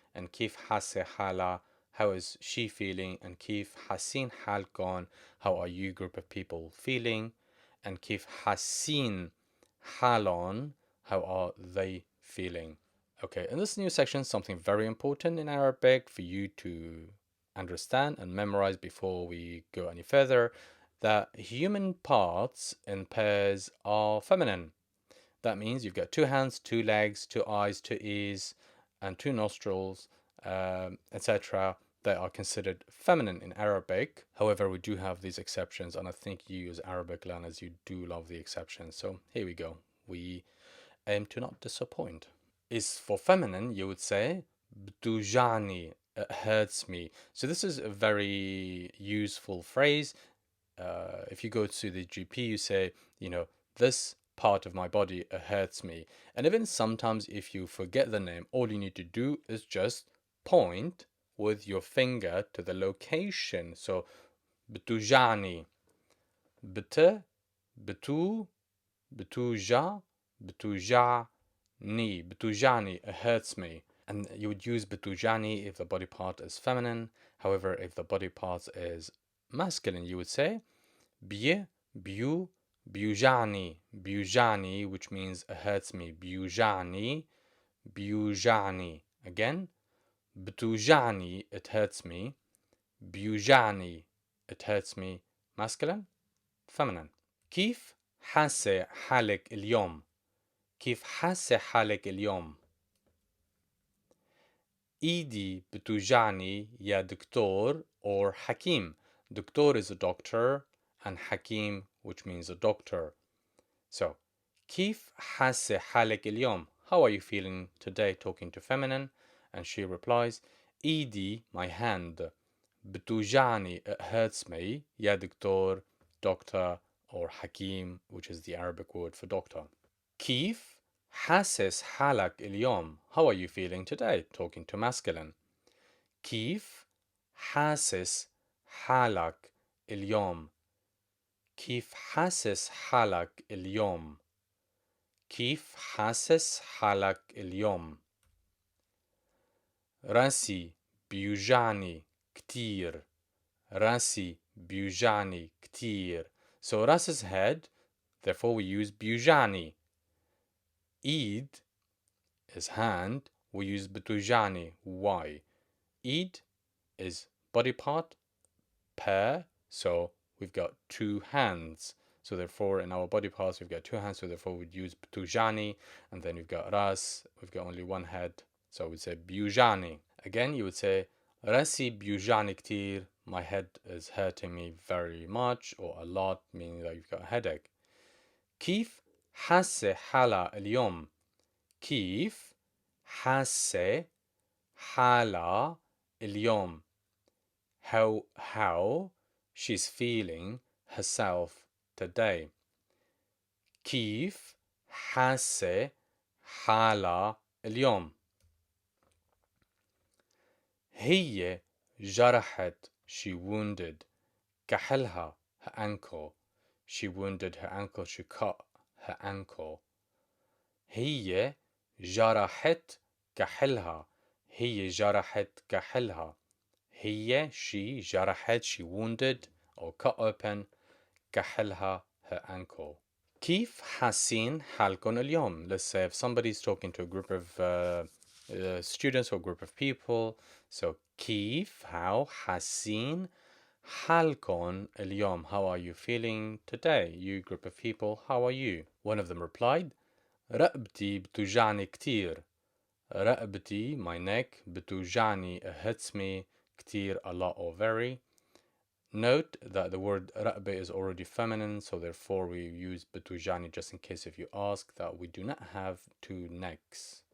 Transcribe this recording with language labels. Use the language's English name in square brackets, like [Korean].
[Arabic] And كيف حاسة حالها. [English] How is she feeling? [Arabic] And كيف حاسين حالكم. [English] How are you group of people feeling? [Arabic] And كيف حاسين حالهم. [English] How are they feeling? Okay, in this new section, something very important in Arabic for you to understand and memorize before we go any further that human parts in pairs are feminine. That means you've got two hands, two legs, two eyes, two ears, and two nostrils, etc. They are considered feminine in Arabic. However, we do have these exceptions, and I think you as Arabic learners, you do love the exceptions. So here we go. We aim to not disappoint. Is for feminine, you would say btujani, it hurts me. So this is a very useful phrase. If you go to the GP, you say, this part of my body hurts me. And even sometimes, if you forget the name, all you need to do is just point with your finger to the location. [Arabic] So, بتوجعني, بت, بتو, بتوجع, بتوجعني, بتوجعني, [English] it hurts me. And you would use بتوجعني if the body part is feminine. However, if the body part is masculine, you would say [Arabic] بي, بيو, بيوجعني, بيوجعني, [English] which means it hurts me. [Arabic] بيوجعني, بيوجعني. [English] Again, [Arabic] بتوجعني, [English] it hurts me. [Arabic] بيوجعني, [English] it hurts me. Masculine, feminine. [Arabic] كيف حاسة حالك اليوم؟ كيف حاسة حالك اليوم؟ إيدي بتوجعني يا دكتور or حكيم. [English] Doctor is a doctor and حكيم which means a doctor. [Arabic] So, كيف حاسة حالك اليوم? [English] How are you feeling today? Talking to feminine. And she replies, [Arabic] إيدي, [English] my hand. [Arabic] بتوجعني, [English] it hurts me. [Arabic] يا دكتور, [English] doctor, or حكيم, which is the Arabic word for doctor. [Arabic] كيف حاسس حالك اليوم? [English] How are you feeling today? Talking to masculine. [Arabic] كيف حاسس حالك اليوم? كيف حاسس حالك اليوم؟ كيف حاسس حالك اليوم؟ راسي بيوجعني كتير. راسي بيوجعني كتير. [English] So راس is head, therefore we use [Arabic] بيوجعني. [English] إيد is hand, we use [Arabic] بتوجعني. [English] Why? إيد is body part, pair, so we've got two hands. So therefore, in our body parts, we've got two hands, so therefore we'd use btujani, and then we've got ras, we've got only one head, so we'd say bujani. Again, you would say [Arabic] rasi bujani ktir, [English] my head is hurting me very much or a lot, meaning that you've got a headache. [Arabic] كيف حاسة حالة اليوم؟ كيف حاسة حالة اليوم? [English] How she's feeling herself today. [Arabic] كيف حاسة حالة اليوم؟ هي جرحت, [English] she wounded, [Arabic] كحلها, [English] her ankle. She wounded her ankle, she cut her ankle. [Arabic] هي جرحت كحلها. هي جرحت كحلها. [English] هي, she, [Arabic] جرحت, [English] she wounded or cut open, [Arabic] كحلها, [English] her ankle. [Arabic] كيف حاسين حالكم اليوم? [English] Let's say if somebody's talking to a group of students or a group of people. [Arabic] So كيف, [English] how, [Arabic] حاسين حالكم اليوم? [English] How are you feeling today? You group of people, how are you? One of them replied, [Arabic] رقبتي بتوجعني كتير. رقبتي, [English] my neck, [Arabic] بتوجعني, [English] it hurts me, [Arabic] كتير, [English] a lot or very. Note that the word رقبة is already feminine, so therefore we use [Arabic] بتوجعني [English] just in case if you ask that we do not have two necks.